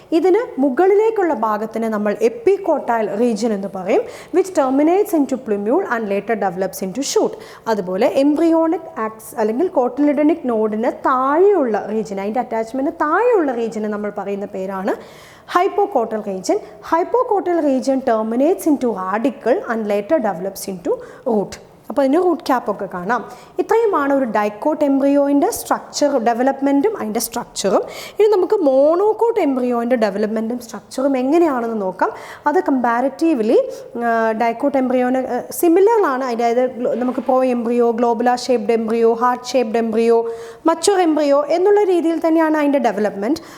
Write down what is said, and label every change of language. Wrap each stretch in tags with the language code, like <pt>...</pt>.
<ml>ഇതിന് മുകളിലേക്കുള്ള ഭാഗത്തിന് നമ്മൾ എപ്പികോട്ടൈൽ റീജിയൻ എന്ന് പറയും,</ml> <en>Which terminates into plumule and later develops into shoot.</en> <ml>അതുപോലെ എംബ്രിയോണിക് ആക്സ് അല്ലെങ്കിൽ കോട്ടിലിഡനിക് നോഡിന് താഴെയുള്ള റീജിയൻ, അതിൻ്റെ അറ്റാച്ച്മെൻറ്റ് താഴെയുള്ള റീജിയനെ നമ്മൾ പറയുന്ന പേരാണ് hypocotyl region.</ml> <en>Hypocotyl region terminates into radicle and later develops into root.</en> <ml>അപ്പോൾ അതിന് റൂട്ട് ക്യാപ്പൊക്കെ കാണാം. ഇത്രയുമാണ് ഒരു ഡൈക്കോട്ട് എംബ്രിയോയിൻ്റെ സ്ട്രക്ചർ, ഡെവലപ്മെൻറ്റും അതിൻ്റെ സ്ട്രക്ചറും. ഇനി നമുക്ക് മോണോകോട്ട് എംബ്രിയോയിൻ്റെ ഡെവലപ്മെൻറ്റും സ്ട്രക്ചറും എങ്ങനെയാണെന്ന് നോക്കാം. അത് കമ്പാരിറ്റീവ്ലി ഡൈക്കോട്ട് എംബ്രിയോന് സിമിലർ ആണ്. അതായത് നമുക്ക് pro embryo, globular shaped embryo, heart shaped embryo, മച്ചുർ embryo എന്നുള്ള രീതിയിൽ തന്നെയാണ് അതിൻ്റെ ഡെവലപ്മെൻറ്റ്.</ml>